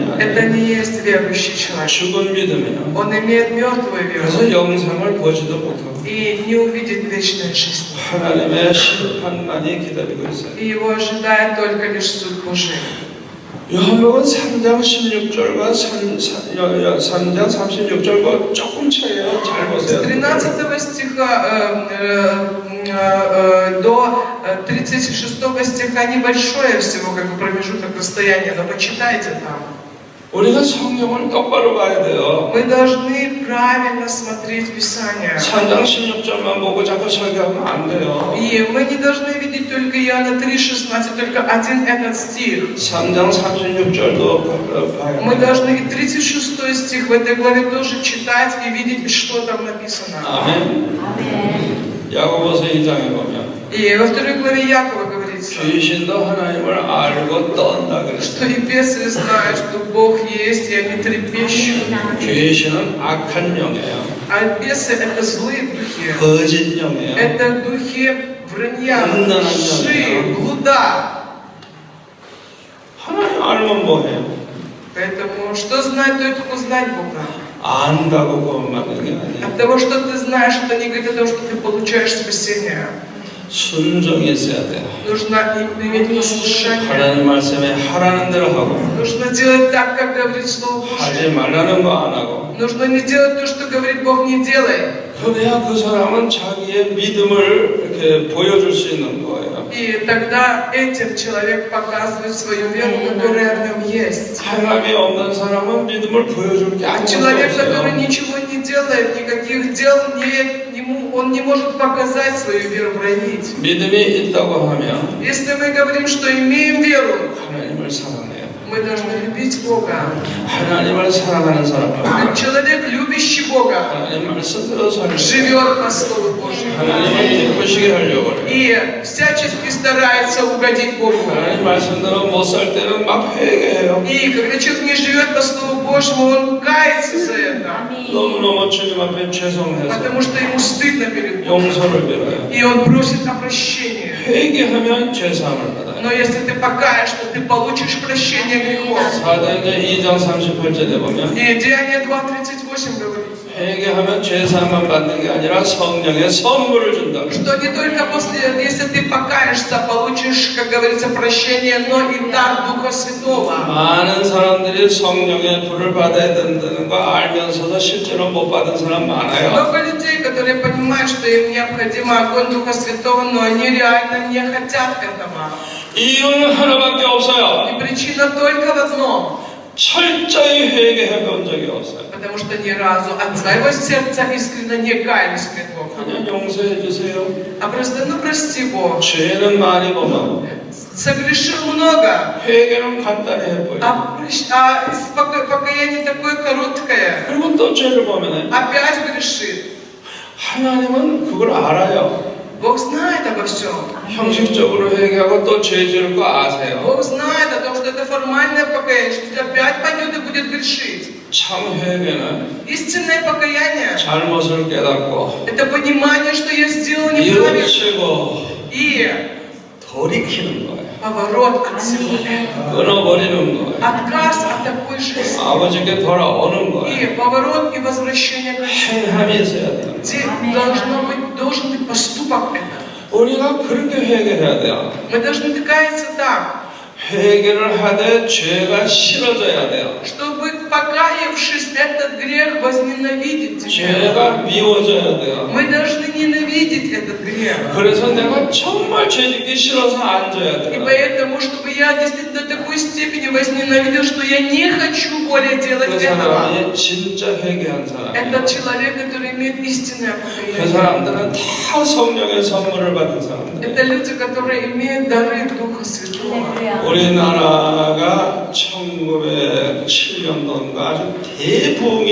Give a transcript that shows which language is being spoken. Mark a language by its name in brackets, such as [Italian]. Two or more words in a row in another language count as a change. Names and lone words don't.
[Russian] это [Korean] 아니에요. [Russian] не есть верующий человек. [Korean] 죽은 믿음이에요. [Russian] Он имеет мертвую [Korean] 그래서 [Russian] веру [Korean] 영생을 보지도 못하고 [Russian] и не увидит вечной жизни. [Korean] 하나님의 심판만이 기다리고 있어요. [Russian] И его ожидает только лишь суд Божий. [Korean] 요한복음 3장 16절과 3장 36절과 조금 차이에요. 잘 [Russian] С [Korean] 보세요. [Russian] 13 стиха до 36 стиха небольшое всего как бы промежуток расстояния, но почитайте там. [Korean] 우리가 성경을 똑바로 봐야 돼요. [Russian] Мы должны правильно смотреть Писание. [Korean] 3장 16절만 보고 자꾸 설교하면 안 돼요. [Russian] И мы не должны видеть только Иоанна 3,16, только один этот стих. [Korean] 3장 36절도 봐야 [Russian] Мы [Korean] 돼요. [Russian] должны и 36 стих в этой главе тоже читать и видеть, что там написано. [Korean] 아멘. 야고보서 2장에 보면 [Russian] И во второй главе Якова говорится, [Korean] 귀신도 하나님을 알고 떤다 [Russian] что [Korean] 그랬어요. [Russian] и бесы знают, что Бог есть, и они трепещут. [Korean] 귀신은 악한 영이에요. [Russian] А бесы — это злые духи. [Korean] 거짓 영이에요. [Russian] Это духи вранья, [Korean] 음란한 [Russian] лжи, [Korean] 영이에요. [Russian] блуда. [Korean] 하나님 알면 뭐해요? [Russian] Поэтому что знать, только узнать Бога. [Korean] 안다고 구원받는 게 아니에요. [Russian] От того, что ты знаешь, это не говорит о том, что ты получаешь спасение. [Korean] 순종이 있어야 돼요. [Russian] Нужно иметь послушание. [Korean] 하나님 말씀에 하라는 대로 하고 [Russian] Нужно делать так, как говорит Слово [Korean] 하지 [Russian] Божие. [Korean] 말라는 거 안 하고 [Russian] Нужно не делать то, что говорит Бог, не делай. [Korean] 그래야 그 사람은 자기의 믿음을 이렇게 보여줄 수 있는 거예요. [Russian] И тогда этим человек показывает свою веру, которая в нем есть. [Korean] 행함이 없는 사람은 믿음을 보여줄 게 [Russian] А [Korean] 아무것도 [Russian] человек, который [Korean] 없어요. [Russian] ничего не делает, никаких дел, он не может показать свою веру, проявить. [Korean] 믿음이 있다고 하면 [Russian] Если мы говорим, что имеем веру, [Korean] 하나님을 사랑해요. [Russian] мы должны любить Бога. [Korean] 하나님을 사랑하는 사람은 [Russian] Человек, любящий Бога, [Korean] 하나님 말씀대로 살려요. [Russian] живет по Слову Божьему. [Korean] 하나님을 기쁘시게 하려고 해요. [Russian] И всячески старается угодить Богу. [Korean] 하나님 말씀대로 못 살 때는 막 회개해요. [Russian] И когда человек не живет по Слову Божьему, он кается за это. [Korean] 너무너무 주님 앞에 죄송해서 [Russian] Потому что ему стыдно перед Богом. [Korean] 용서를 빌어요. [Russian] И он просит о прощении. [Korean] 회개하면 죄사함을 받아요. [Russian] Но если ты покаешься, ты получишь прощение грехов. [Korean] 사도행전 2장 38절에 보면 [Russian] И Деяние 2:38 говорит, [Korean] 회개하면 죄사함만 받는 게 아니라 성령의 선물을 준다. [Russian] что не только если ты покаешься, получишь, как говорится, прощение, но и дар Духа Святого. [Korean] 많은 사람들이 성령의 불을 받아야 된다는 거 알면서도 실제로 못 받은 사람 많아요. [Russian] Много людей, которые понимают, что им необходимо огонь Духа Святого, но они реально не хотят этого. [Korean] 이유는 하나밖에 없어요. [Russian] И причина только в одном. [Korean] 철저히 회개해 본 적이 없어요. [Russian] Потому что ни разу от своего сердца искренне не каялись пред Богом. [Korean] 그냥 용서해 주세요. [Russian] А просто, прости Бог. [Korean] 죄는 많이 범하고 [Russian] Согрешил много. [Korean] 회개는 간단히 해보여요. [Russian] А покаяние такое короткое. [Korean] 그리고 또 죄를 보면 [Russian] Опять грешит. [Korean] 하나님은 그걸 알아요. [Russian] Бог знает обо всем. [Korean] 형식적으로 회개하고 또 죄 지을 거 아세요. [Russian] Бог знает о том, что это формальное покаяние, что опять пойдет и будет грешить. [Korean] 참 회개는 [Russian] Истинное покаяние [Korean] 잘못을 깨닫고 [Russian] это понимание, что я сделал неправильно. [Korean] 이웃치고 [Russian] И [Korean] 돌이키는 거예요. [Russian] поворот от всего этого. [Korean] 끊어버리는 거예요. [Russian] Отказ от такой жизни. [Korean] 아버지께 돌아오는 거예요. [Russian] И поворот и возвращение к Отцу. [Korean] 행함이 있어야 돼요. [Russian] Где должен быть поступок это. [Korean] 우리가 그렇게 회개해야 돼요. [Russian] Мы должны каяться так, [Korean] 회개를 하되 죄가 싫어져야 돼요. [Russian] чтобы, покаявшись, этот грех возненавидеть тебя. [Korean] 죄가 미워져야 돼요. [Russian] Мы должны ненавидеть этот грех. [Korean] 그래서 내가 정말 죄짓기 싫어서 앉아야 [Russian] И [Korean] 돼요. [Russian] поэтому, чтобы я действительно до такой степени возненавидел, что я не хочу более делать [Korean] 그 [Russian] этого. [Korean] 사람이 진짜 회개한 사람이에요. [Russian] Это человек, который имеет истинное [Korean] 그 [Russian] покаяние. [Korean] 사람들은 다 성령의 선물을 받은 사람들. [Russian] Это люди, которые имеют дары Духа Святого. [Korean] 우리나라가 1907년도인가 아주 대부흥이